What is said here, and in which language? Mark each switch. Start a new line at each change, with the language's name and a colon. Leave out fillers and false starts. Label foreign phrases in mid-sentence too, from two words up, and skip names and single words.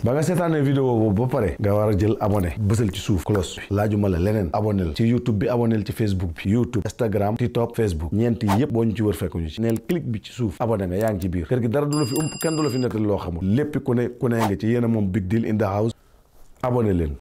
Wolof: ba nga seetaanee vidéo boobu ba pare nga war a jël abonné bësal ci suuf cloche bi laajuma la leneen abonnél ci YouTube bi abonnél ci Facebook bi YouTube Instagram TikTok Facebook ñeent yi yëpp boo ñu ci wër fekk ñu ci neel clic bi ci suuf abonné nga yaa ngi ci biir kër gi dara du la fi kenn du la fi nettali loo xamul lépp ku ne nga ci yéen a moom Big Deal
English: in the house
Wolof: abonné leen